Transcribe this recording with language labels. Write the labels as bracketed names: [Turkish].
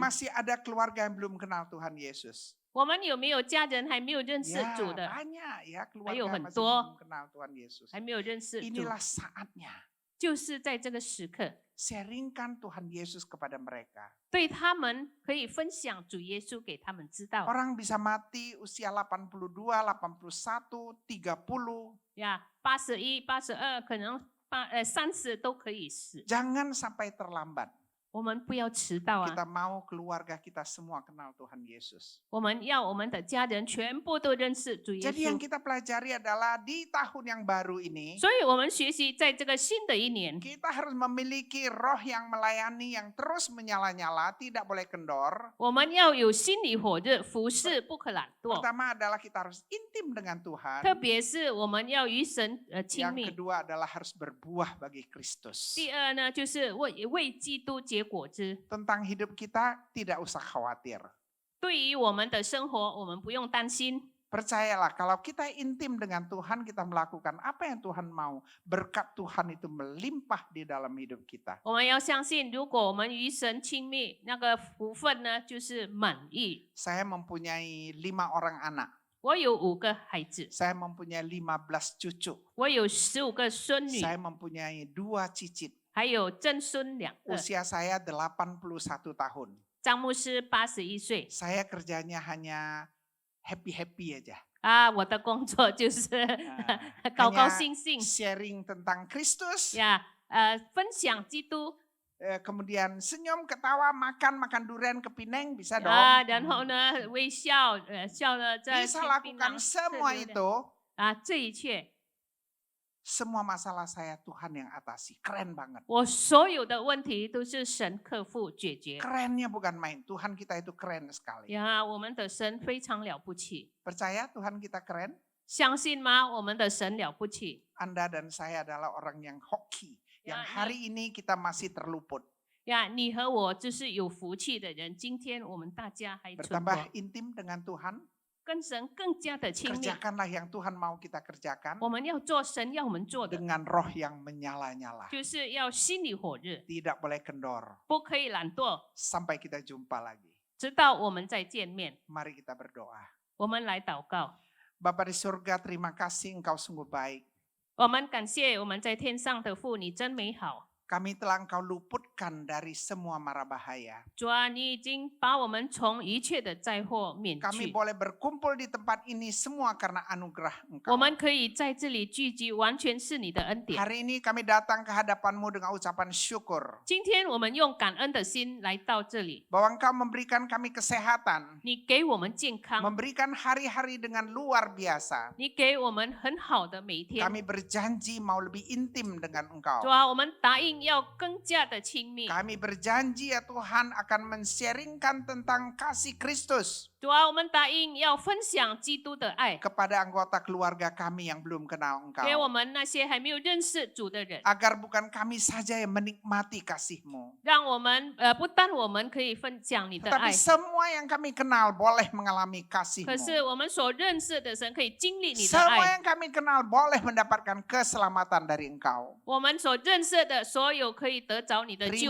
[Indonesian] masih ada keluarga yang belum kenal Tuhan Yesus? [Chinese] 我们有没有家人还没有认识 [Indonesian] Ya, [Chinese] 主的， [Indonesian] banyak ya [Chinese] 还有 [Indonesian] keluarga [Chinese] 很 [Indonesian] masih [Chinese] 多 [Indonesian] belum kenal Tuhan Yesus. [Chinese] 还没有认识主， [Indonesian] Inilah saatnya [Chinese] 就是在这个时刻， [Indonesian] sharingkan Tuhan Yesus kepada mereka. [Chinese] 对他们可以分享主耶稣给他们知道。 [Indonesian] Orang bisa mati usia 82, 81, 30. [Chinese] 呀，81、82，可能30都可以死。 [Indonesian] Jangan sampai terlambat. [Chinese] 我们不要迟到 [Indonesian] Kita 啊！ mau keluarga kita semua kenal Tuhan Yesus. [Chinese] 我们要我们的家人全部都认识主耶 [Indonesian] Jadi yang [Chinese] 稣。 [Indonesian] kita pelajari adalah di tahun yang baru ini, [Chinese] 所以，我们学习在这个新的一年， [Indonesian] kita harus memiliki roh yang melayani, yang terus menyala-nyala, tidak boleh kendor. [Chinese] 我们要有心里火热，服侍不可懒惰。 [Indonesian] Pertama adalah kita harus intim dengan Tuhan. [Chinese] 特别是我们要与神亲 [Indonesian] Yang [Chinese] 密。 [Indonesian] kedua adalah harus berbuah bagi Kristus. [Chinese] 第二呢，就是为基督结果子。 [Indonesian] Tentang hidup kita tidak usah khawatir. [Chinese] 对于我们的生活，我们不用担心。 [Indonesian] Percayalah kalau kita intim dengan Tuhan, kita melakukan apa yang Tuhan mau. Berkat Tuhan itu melimpah di dalam hidup kita. [Chinese] 我们要相信，如果我们与神亲密，那个福分呢，就是满意。 [Indonesian] Saya mempunyai 5 orang anak. [Chinese] 我有5个孩子， [Indonesian] Saya mempunyai 15 cucu. [Chinese] 我有15个孙女， [Indonesian] Saya mempunyai 2 cicit. [Chinese] 还有曾孙2个。 [Indonesian] Usia saya 81 tahun. [Chinese] 张牧师81岁 [Indonesian] Saya kerjanya hanya happy-happy aja. [Chinese] 我的工作就是啊高高 [Indonesian] Hanya [Chinese] 兴兴 [Indonesian] sharing tentang Kristus. [Chinese] 呀，分享基督 [Indonesian] Kemudian senyum, ketawa, makan durian ke Pineng bisa dong. [Chinese] 然后呢微笑，笑了再去 [Indonesian] Bisa [Chinese] 槟 [Indonesian] lakukan semua [Chinese] 吃榴莲 [Indonesian] itu. [Chinese] 这一切， [Indonesian] Semua masalah saya Tuhan yang atasi. Keren banget. [Chinese] 我所有的问题都是神克服解决。 [Indonesian] Kerennya bukan main. Tuhan kita itu keren sekali. [Chinese] 呀，我们的神非常了不起， [Indonesian] Percaya Tuhan kita keren? [Chinese] 相信吗？我们的神了不起。 [Indonesian] Anda dan saya adalah orang yang hoki. Yang Ya, hari ini kita masih terluput. [Chinese] 呀，你和我就是有福气的人。今天我们大家还存活， [Indonesian] Bertambah intim dengan Tuhan. [Chinese] 跟神更加的亲密。 [Indonesian] Kerjakanlah yang Tuhan mau kita kerjakan. [Chinese] 我们要做神要我们做的， [Indonesian] Dengan roh yang menyala-nyala. [Chinese] 就是要心里火热， [Indonesian] Tidak boleh kendor. [Chinese] 不可以懒惰， [Indonesian] Sampai kita jumpa lagi. [Chinese] 直到我们再见面。 [Indonesian] Mari kita berdoa. [Chinese] 我们来祷告， [Indonesian] Bapa di surga, terima kasih Engkau sungguh baik. [Chinese] 我们感谢我们在天上的父，你真美好。 [Indonesian] Kami telah Engkau luputkan dari semua mara bahaya. [Chinese] 主啊，你已经把我们从一切的灾祸免 [Indonesian] Kami boleh berkumpul di tempat ini semua karena anugerah [Chinese] 我 [Indonesian] Engkau. [Chinese] 们可以在这里聚集，完全是你的恩典。 [Indonesian] Hari ini kami datang ke hadapan-Mu dengan ucapan syukur. [Chinese] 今天我们用感恩的心来到这里， [Indonesian] Bahwa Engkau memberikan kami kesehatan. [Chinese] 你给我们健康， [Indonesian] Memberikan hari-hari dengan luar biasa. [Chinese] 你给我们很好的每一天。 [Indonesian] Kami berjanji mau lebih intim dengan [Chinese] 主 [Indonesian] Engkau. [Chinese] 啊，我们答应要更加的亲密。 [Indonesian] Kami berjanji ya Tuhan akan men-sharingkan tentang kasih Kristus. [Chinese] 主啊，我们答应要分享基督的爱， [Indonesian] kepada anggota keluarga kami yang belum kenal Engkau. [Chinese] 给我们那些还没有认识主的人， [Indonesian] Agar bukan kami saja yang menikmati kasih-Mu. [Chinese] 让我们不但我们可以分享你的 [Indonesian] Tetapi [Chinese] 爱， [Indonesian] semua yang kami kenal boleh mengalami [Chinese] 可 [Indonesian] kasih-Mu. [Chinese] 是我们所认识的神可以经历你的 [Indonesian] Semua [Chinese] 爱， [Indonesian] yang kami kenal boleh mendapatkan keselamatan dari Engkau. [Chinese] 我们所认识的所有可以得着你的救